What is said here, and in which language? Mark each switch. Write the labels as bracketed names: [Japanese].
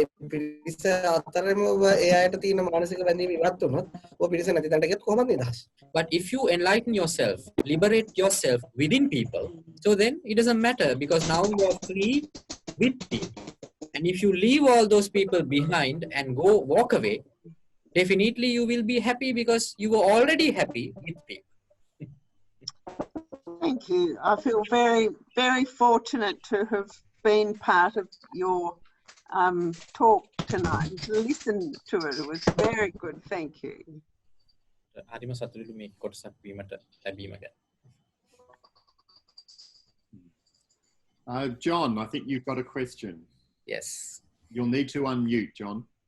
[Sinhala] පිරිස අතරම ඔබ ඒ අයට තියෙන මානසික බැඳීම ඉවත් වුණොත් ඔබ පිරිස නැති තැනට ගියත් කොහොමද නිදහස්? [English] But if you enlighten yourself, liberate yourself within people, so then it doesn't matter because now you are free with people. And if you leave all those people behind and go walk away, definitely you will be happy because you were already happy with people. Thank you. I feel very, very fortunate to have been part of your talk tonight. To listen to it, it was very good. Thank you. [Sinhala] හරිම සතුටුයි මේ කොටසක් වීමට ලැබීම ගැන. [English] John, I think you've got a question. Yes. You'll need to unmute, John.